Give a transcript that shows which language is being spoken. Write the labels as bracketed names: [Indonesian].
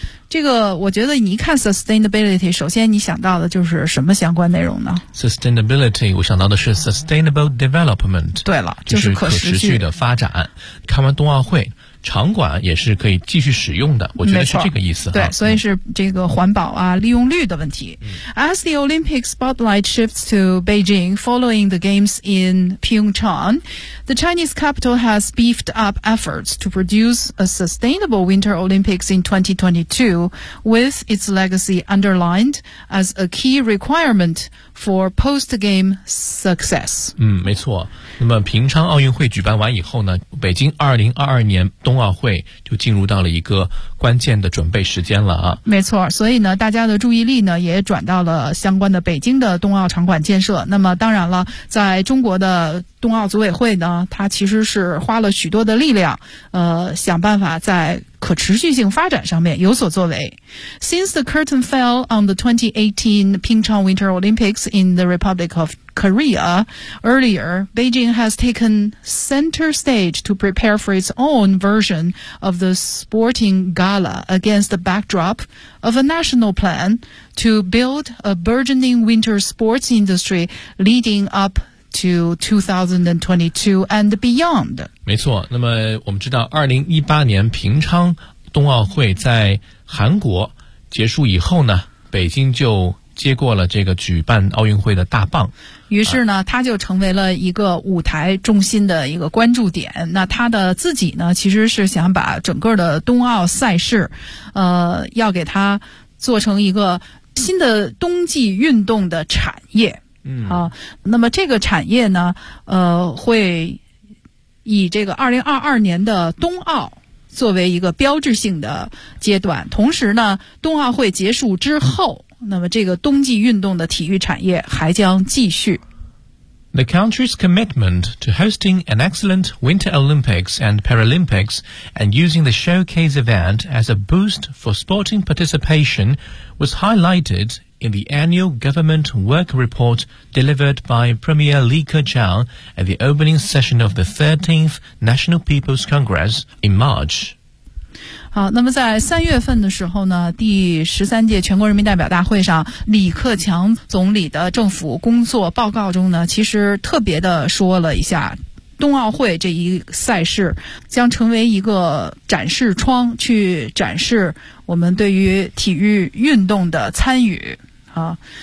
[Chinese] 这个我觉得你一看 sustainability， 首先你想到的就是什么相关内容呢？ Sustainability， 我想到的是 sustainable development。对了，就是可持续的发展。看完冬奥会，场馆也是可以继续使用的，我觉得是这个意思。对，所以是这个环保啊，利用率的问题。 [English] As the Olympic spotlight shifts to Beijing following the games in Pyeongchang, the Chinese capital has beefed up efforts to produce a sustainable Winter Olympics in 2022, with its legacy underlined as a key requirement for post-game success. [Chinese] 没错。那么平昌奥运会举办完以后呢，北京2022年冬奥会就进入到了一个关键的准备时间了啊。没错，所以呢大家的注意力呢也转到了相关的北京的冬奥场馆建设。那么当然了，在中国的冬奥组委会呢，它其实是花了许多的力量想办法在可持续性发展上面有所作为。 [English] Since the curtain fell on the 2018 Pyeongchang Winter Olympics in the Republic of Korea earlier, Beijing has taken center stage to prepare for its own version of the sporting gala against the backdrop of a national plan to build a burgeoning winter sports industry leading up to 2022 and beyond. [Chinese] 没错，那么我们知道2018年平昌冬奥会在韩国结束以后呢，北京就接过了这个举办奥运会的大棒，于是呢他就成为了一个舞台中心的一个关注点。那他的自己呢其实是想把整个的冬奥赛事要给他做成一个新的冬季运动的产业。那么这个产业呢会以这个2022年的冬奥作为一个标志性的阶段，同时呢冬奥会结束之后，那么这个冬季运动的体育产业还将继续。 [English] The country's commitment to hosting an excellent Winter Olympics and Paralympics and using the showcase event as a boost for sporting participation was highlighted in the annual government work report delivered by Premier Li Keqiang at the opening session of the 13th National People's Congress in March. [Chinese] 好，那么在三月份的时候呢，第13届全国人民代表大会上，李克强总理的政府工作报告中呢，其实特别的说了一下冬奥会这一赛事将成为一个展示窗，去展示我们对于体育运动的参与啊。